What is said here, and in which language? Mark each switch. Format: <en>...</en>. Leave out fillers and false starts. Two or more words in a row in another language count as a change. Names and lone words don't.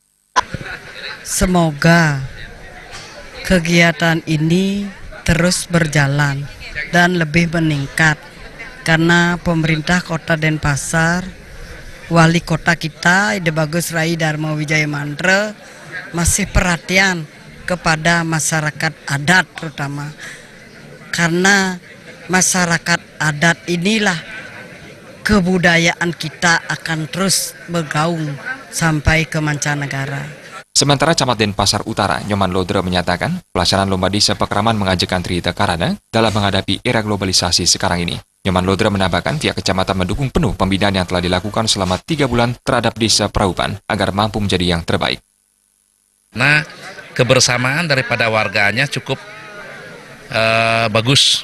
<id>Semoga kegiatan ini terus berjalan dan lebih meningkat, karena pemerintah Kota Denpasar, Wali Kota kita, Ide Bagus Rai Darmo Wijaya Mantra, masih perhatian kepada masyarakat adat terutama. Karena masyarakat adat inilah kebudayaan kita akan terus bergaung sampai ke mancanegara. Sementara Camat Denpasar Utara, Nyoman Lodre menyatakan, pelaksanaan Lomba Desa Pekraman mengajakkan Trihita Karana dalam menghadapi era globalisasi sekarang ini. Nyoman Lodre menambahkan pihak kecamatan mendukung penuh pembinaan yang telah dilakukan selama 3 bulan terhadap Desa Praupan agar mampu menjadi yang terbaik. Nah, kebersamaan daripada warganya cukup bagus.</id>